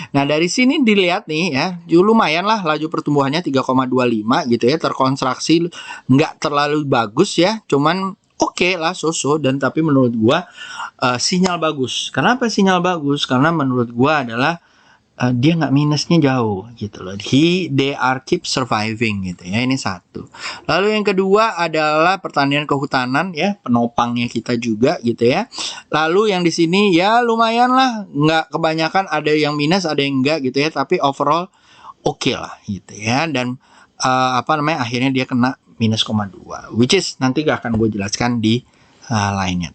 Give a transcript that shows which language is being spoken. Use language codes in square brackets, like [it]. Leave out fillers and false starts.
[id] Nah, dari sini dilihat nih ya, lumayan lah laju pertumbuhannya 3,25 gitu ya, terkontraksi nggak terlalu bagus ya, cuman oke lah so-so. Dan tapi menurut gua sinyal bagus. Kenapa sinyal bagus? Karena menurut gua adalah dia nggak minusnya jauh gitu loh. [en] They are keep surviving [id] gitu ya. Ini satu. Lalu yang kedua adalah pertanian kehutanan ya, penopangnya kita juga gitu ya. Lalu yang di sini ya lumayan lah, nggak kebanyakan, ada yang minus ada yang enggak gitu ya. Tapi overall oke lah gitu ya. Dan akhirnya dia kena -,2, [en] which is [id] nanti akan gue jelaskan di lainnya.